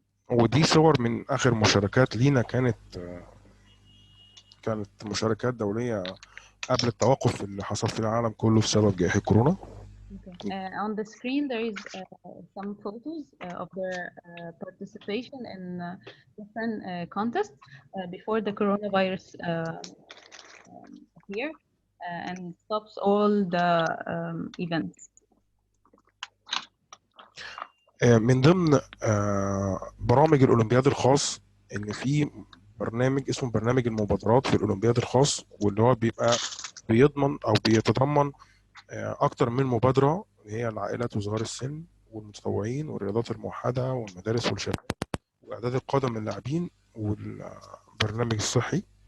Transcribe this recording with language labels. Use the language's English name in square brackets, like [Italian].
[Arabic] ودي صور من آخر مشاركات لينا، كانت مشاركات دولية قبل التوقف اللي حصل في العالم كله بسبب جائحة كورونا. [English] Okay. On the screen there is some photos of their participation in different contests before the coronavirus appeared and stops all the events. [Arabic] من ضمن برامج الأولمبياد الخاص إن في برنامج اسمه برنامج المبادرات في الأولمبياد الخاص، واللي هو بيبقى بيضمن أو بيتضمن أكتر من مبادرة، هي العائلات وصغار السن والمتطوعين والرياضات الموحدة والمدارس والشباب وإعداد القادة من اللاعبين والبرنامج الصحي.